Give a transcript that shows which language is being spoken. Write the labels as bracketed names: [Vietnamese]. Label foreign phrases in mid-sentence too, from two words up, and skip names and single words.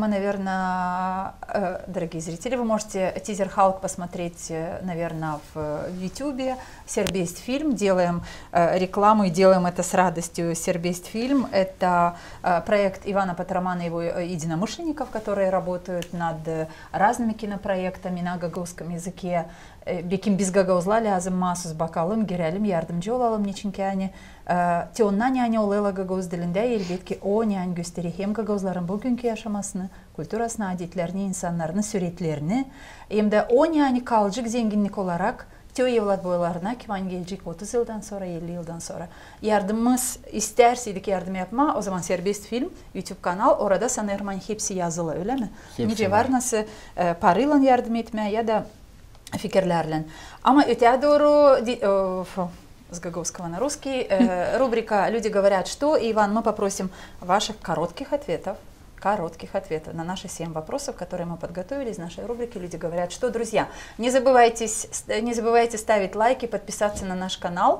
[Russian] Мы, наверное, дорогие зрители, вы можете тизер «Халк» посмотреть, наверное, в YouTube. Сербест фильм, делаем рекламу и делаем это с радостью. Сербест фильм – это проект Ивана Патрамана и его единомышленников, которые работают над разными кинопроектами на гагаузском языке. [Gagauz] Беким biz gagauzlar lazım mahsus bakalım, girelim, yardımcı olalım niçinki yani teonna yani olayla gagavuz dilinde elbette o yani göstereyim gagauzların bugünkü yaşamasını, kültürasını, adetlerini, insanların süreklerini hem de o yani kalıcı zenginlik olarak Evlat boylarına kiman gelecek 30 yıldan sonra, 50 yıldan sonra. Yardımımız isterseydik yardım yapma, o zaman Serbest Film YouTube kanal, orada sanırım hepsi yazılı, öyle mi? Nice var nasıl parayla yardım etmeye ya da fikirlerle. Ama öteye doğru [Russian] с Гаговского на русский рубрика «Люди говорят что». И, Иван, мы попросим ваших коротких ответов на наши 7 вопросов, которые мы подготовили из нашей рубрики «Люди говорят что». Друзья, не забывайте ставить лайки, подписаться на наш канал.